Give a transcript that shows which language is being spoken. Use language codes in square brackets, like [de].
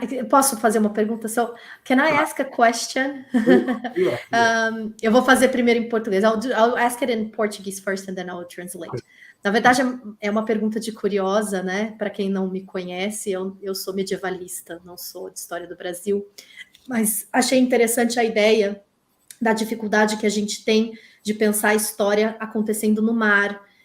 [pt] Posso fazer uma pergunta? [en] So, can I ask a question? Yeah. [pt] Eu vou fazer primeiro em português. [en] I'll ask it in Portuguese first and then I'll translate. [pt] Na verdade, é uma pergunta de curiosa, né? Para quem não me conhece, eu sou medievalista, não sou de história do Brasil. Mas achei interessante a ideia da dificuldade que a gente tem de pensar a história acontecendo no mar